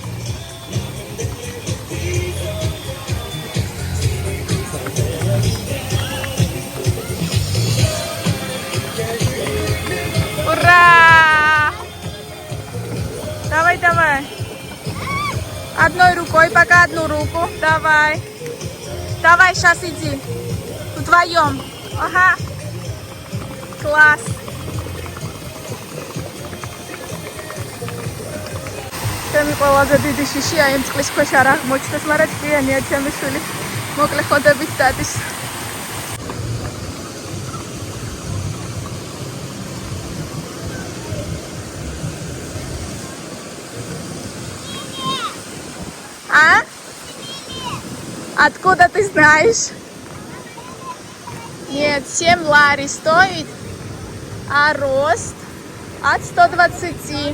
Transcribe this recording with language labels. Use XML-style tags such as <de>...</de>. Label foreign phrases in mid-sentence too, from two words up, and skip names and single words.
<ru>Ура! Давай. Одной рукой, пока одну руку. Давай, сейчас иди. Вдвоем. Ага. Класс.</ru> <ka>ჩემი ყველაზე დიდი შიშია იმ წყლის ქვეშ არ აღმოჩნდეს, მაგრამ ჭკვიანია ჩემი შვილი. მოკლე ხოდებით დადის.</ka> <ru>А? Откуда ты знаешь? Нет, 7 лари стоит, а рост от 120.</ru>